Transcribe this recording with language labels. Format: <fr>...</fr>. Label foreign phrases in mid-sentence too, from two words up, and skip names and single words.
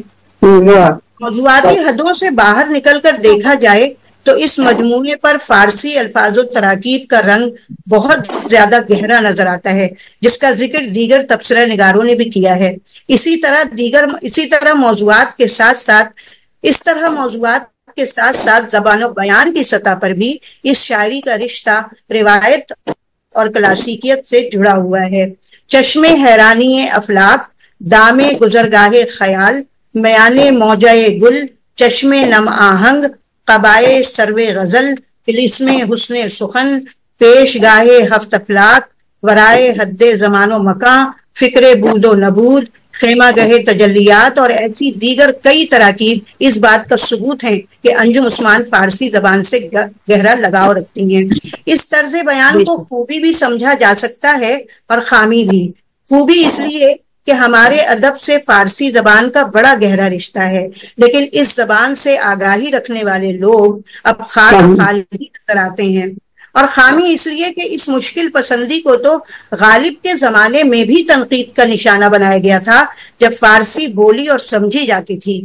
<ur>موضوعاتی حدوں سے باہر نکل کر دیکھا جائے تو اس مجموعے پر فارسی الفاظ و تراکیب کا رنگ بہت زیادہ گہرا نظر آتا ہے، جس کا ذکر دیگر تبصرہ نگاروں نے بھی کیا ہے۔ اسی طرح موضوعات کے ساتھ ساتھ زبان و بیان کی سطح پر بھی اس شاعری کا رشتہ روایت اور کلاسیکیت سے جڑا ہوا ہے۔ چشم حیرانی افلاک، دام گزرگاہ خیال، میانے موجہ گل، چشم نم آہنگ، قبائے سرو غزل، طلسم حسن سخن، پیش گاہے ہفت افلاک، ورائے حد زمان و مکان، فکر بود و نبود، خیمہ گہے تجلیات اور ایسی دیگر کئی تراکیب اس بات کا ثبوت ہے کہ انجم عثمان فارسی زبان سے گہرا لگاؤ رکھتی ہیں۔ اس طرز بیان کو خوبی بھی سمجھا جا سکتا ہے اور خامی بھی۔ خوبی اس لیے کہ ہمارے ادب سے فارسی زبان کا بڑا گہرا رشتہ ہے، لیکن اس زبان سے آگاہی رکھنے والے لوگ اب خاک خالی نظر آتے ہیں، اور خامی اس لیے کہ اس مشکل پسندی کو تو غالب کے زمانے میں بھی تنقید کا نشانہ بنایا گیا تھا جب فارسی بولی اور سمجھی جاتی تھی۔</ur>